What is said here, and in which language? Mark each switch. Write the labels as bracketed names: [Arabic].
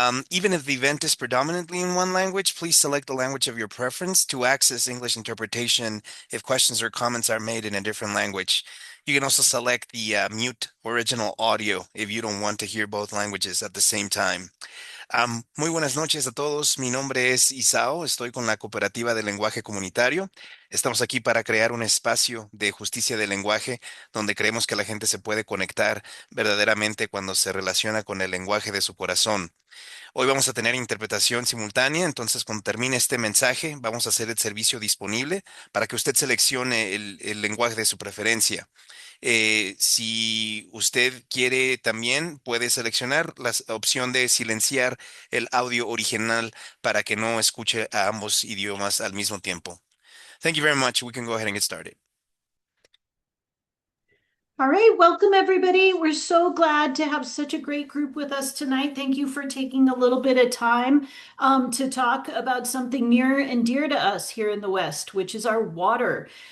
[English] Even if the event is predominantly in one language, please select the language of your preference to access English interpretation if questions or comments are made in a different language. You can also select the mute original audio if you don't want to hear both languages at the same time. [Spanish] Muy buenas noches a todos. Mi nombre es Isao. Estoy con la Cooperativa de Lenguaje Comunitario. Estamos aquí para crear un espacio de justicia de lenguaje donde creemos que la gente se puede conectar verdaderamente cuando se relaciona con el lenguaje de su corazón. Hoy vamos a tener interpretación simultánea, entonces cuando termine este mensaje vamos a hacer el servicio disponible para que usted seleccione el lenguaje de su preferencia. Si usted quiere también puede seleccionar la opción de silenciar el audio original para que no escuche a ambos idiomas al mismo tiempo. [English] Thank you very much. We can go ahead and get started. All right, welcome everybody. We're so glad to have such a great group with us tonight. Thank you for taking a little bit of time to talk about something near and dear to us here in the West, which is our water.